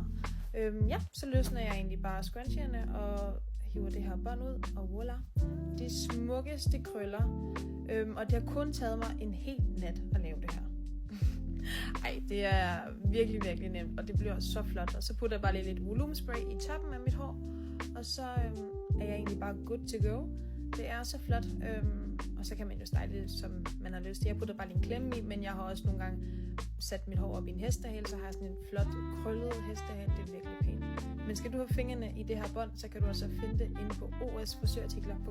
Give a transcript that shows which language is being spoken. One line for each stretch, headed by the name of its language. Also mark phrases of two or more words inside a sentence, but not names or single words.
Danish: Så løsner jeg egentlig bare scrunchierne og hiver det her bånd ud, og voila. De smukkeste krøller, og det har kun taget mig en hel nat at lave det her. Ej, det er virkelig, virkelig nemt, og det bliver så flot. Og så putter jeg bare lige lidt volumenspray i toppen af mit hår, og så er jeg egentlig bare
English: good to go.
Danish: Det er så flot, og så kan man jo style det, som man har lyst til. Jeg putter bare lige en klemme i, men jeg har også nogle gange sat mit hår op i en hestehale, så har jeg sådan en flot, krøllet hestehale. Det er virkelig pænt. Men skal du have fingrene i det her bånd, så kan du også finde det inde på osfrisørartikler.dk.